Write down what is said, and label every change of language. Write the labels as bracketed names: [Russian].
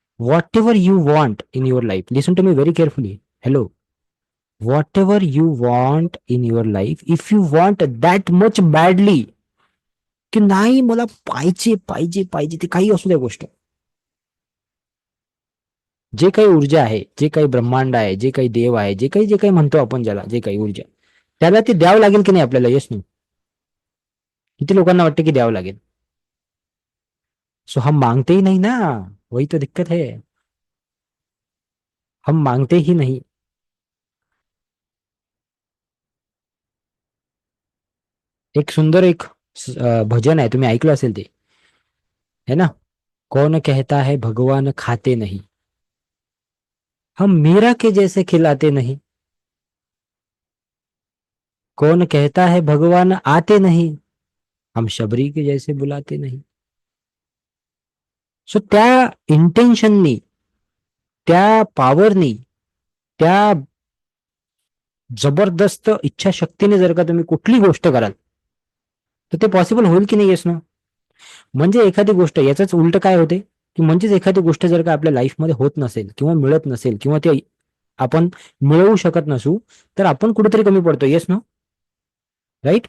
[English] Whatever you want in your life, listen to me very carefully. Hello. Whatever you want in your life, if you want that much badly, [Marathi] की नाही मला पाहिजे पाहिजे पाहिजे, ते काही असू द्या गोष्ट, जे काही ऊर्जा आहे, जे काही ब्रह्मांड आहे, जे काही देव आहे, जे काही म्हणतो आपण ज्याला, जे काही ऊर्जा, त्याला ते द्यावं लागेल की नाही आपल्याला? Yes no? किती लोकांना वाटतं की द्यावं लागेल? [Hindi] सो हम मांगते ही नहीं ना, वही तो दिक्कत है, हम मांगते ही नहीं. [Marathi] एक सुंदर एक भजन आहे, तुम्ही ऐकलं असेल ते, [Hindi] है ना? कौन कहता है भगवान खाते नहीं, हम मीरा के जैसे खिलाते नहीं. कौन कहता है भगवान आते नहीं, हम शबरी के जैसे बुलाते नहीं. [Marathi] सो त्या इंटेन्शननी, त्या पॉवरनी, त्या जबरदस्त इच्छाशक्तीने जर का तुम्ही कुठली गोष्ट कराल तर ते पॉसिबल होईल की नाही? येस ना? म्हणजे एखादी गोष्ट, याच उलट काय होते की म्हणजेच एखादी गोष्ट जर का आपल्या लाईफमध्ये होत नसेल किंवा मिळत नसेल किंवा ते आपण मिळवू शकत नसू, तर आपण कुठेतरी कमी पडतो. येस ना? राईट?